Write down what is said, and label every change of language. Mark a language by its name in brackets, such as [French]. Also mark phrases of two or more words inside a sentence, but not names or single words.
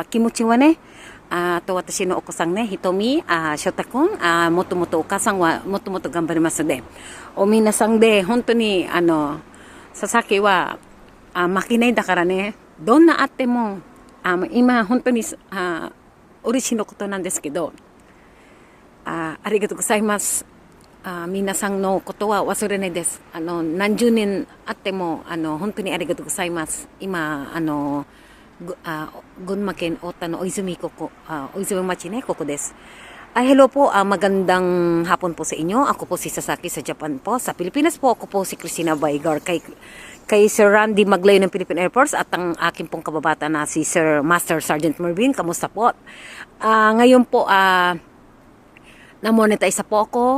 [Japanese] 気持ちはね、あと私のお子さんね、ひとみ、しょたくん、もともとお母さんはもっともっと頑張りますので、皆さんで、本当に、佐々木は、負けないだからね、どんなあっても、今、本当に、嬉しいのことなんですけど、ありがとうございます。皆さんのことは忘れないです。何十年あっても、本当にありがとうございます。今、群馬県太田のお泉町ね、ここです。 [Filipino] Hello po, magandang hapon po sa inyo. Ako po si Sasaki sa Japan po. Sa Pilipinas po, ako po si Christina Baigar kay Sir Randy Maglayo ng Philippine Air Force at ang aking pong kababata na si Sir Master Sergeant Mervin. Kamusta po? Ngayon po, na-monetize po ako.